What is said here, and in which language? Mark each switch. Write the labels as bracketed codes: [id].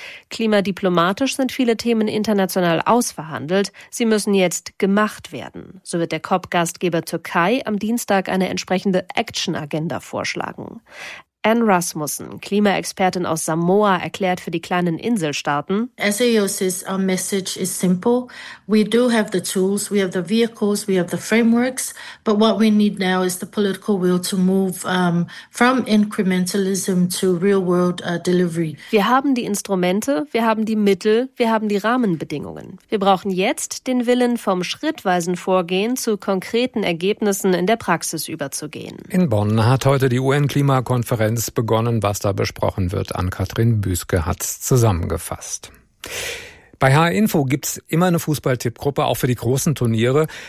[de] Klimadiplomatisch sind viele Themen international ausverhandelt. Sie müssen jetzt gemacht werden. So wird der COP-Gastgeber Türkei am Dienstag eine entsprechende Action-Agenda vorschlagen. Anne Rasmussen, Klimaexpertin aus Samoa, erklärt für die kleinen Inselstaaten. [en] SAOC's message is simple. We do have the tools, we have the vehicles, we have the frameworks, but what we need now is the political will to move from incrementalism to real world delivery. [de] Wir haben die Instrumente, wir haben die Mittel, wir haben die Rahmenbedingungen. Wir brauchen jetzt den Willen, vom schrittweisen Vorgehen zu konkreten Ergebnissen in der Praxis überzugehen. In Bonn hat heute die UN-Klimakonferenz begonnen, was da besprochen wird. Ann-Kathrin Büsker hat es zusammengefasst. Bei HR Info gibt es immer eine Fußball-Tippgruppe, auch für die großen Turniere.